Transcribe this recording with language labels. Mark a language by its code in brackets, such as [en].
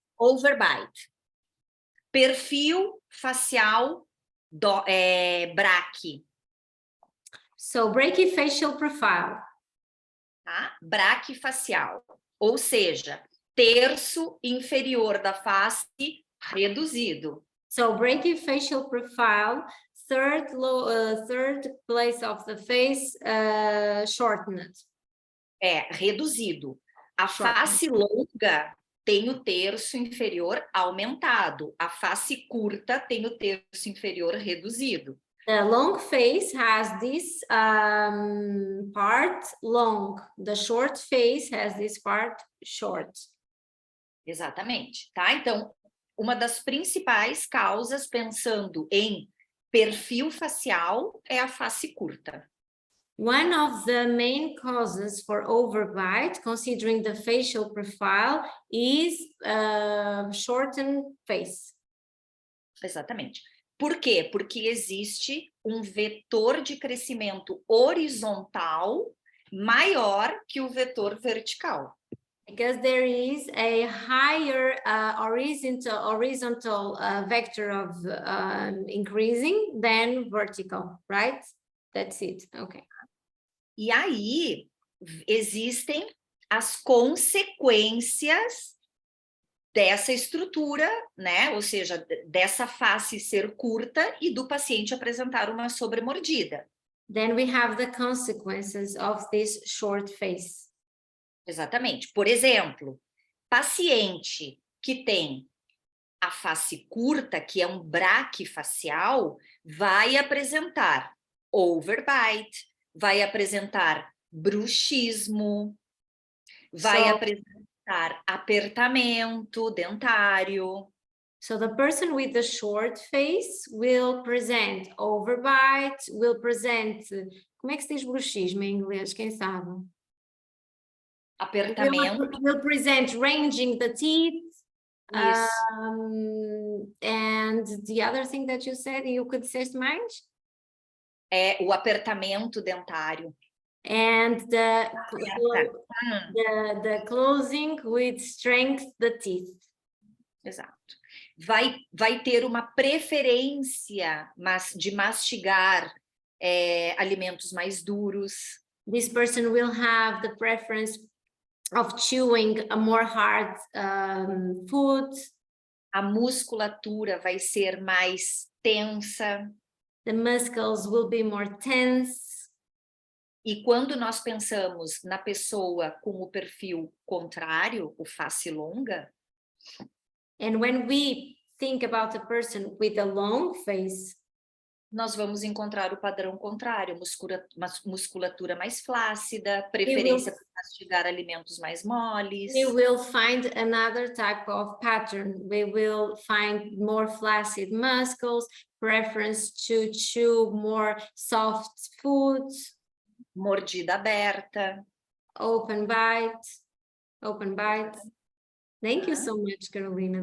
[pt] Overbite. Perfil facial braque. [en] So, brachyfacial profile. [pt] Tá? Braquifacial. Ou seja, terço inferior da face reduzido. [en] So, brachyfacial profile, third place of the face shortened. [pt] É, reduzido. A face longa tem o terço inferior aumentado. A face curta tem o terço inferior reduzido. [en] The long face has this part long. The short face has this part short. [pt] Exatamente, tá? Então, uma das principais causas, pensando em perfil facial, é a face curta. [en] One of the main causes for overbite, considering the facial profile, is shortened face. [pt] Exatamente. Por quê? Porque existe um vetor de crescimento horizontal maior que o vetor vertical. [en] Because there is a higher horizontal vector of increasing than vertical, right? That's it, okay. [pt] E aí existem as consequências dessa estrutura, né? Ou seja, dessa face ser curta e do paciente apresentar uma sobremordida. [en] Then we have the consequences of this short face. [pt] Exatamente. Por exemplo, paciente que tem a face curta, que é um braquifacial, vai apresentar overbite, vai apresentar bruxismo, vai [en] So- [pt] apresentar apertamento dentário. [en] So the person with the short face will present overbite, will present, [pt] como é que se diz bruxismo em inglês? Quem sabe? Apertamento, [en] Will present ranging the teeth. [pt] isso. [en] And the other thing that you said, you could say mais? [pt] É o apertamento dentário. [en] And the Hum. the closing with strength the teeth. [pt] Exato. Vai ter uma preferência de mastigar alimentos mais duros. [en] This person will have the preference of chewing a more hard food. [pt] A musculatura vai ser mais tensa. [en] The muscles will be more tense. [pt] E quando nós pensamos na pessoa com o perfil contrário, o face longa, [en] And when we think about a person with a long face, [pt] nós vamos encontrar o padrão contrário, musculatura mais flácida, preferência por mastigar alimentos mais moles. [en] we will find another type of pattern. We will find more flaccid muscles, preference to chew more soft foods, [pt] Mordida aberta. [en] open bite. Thank you so much, Carolina.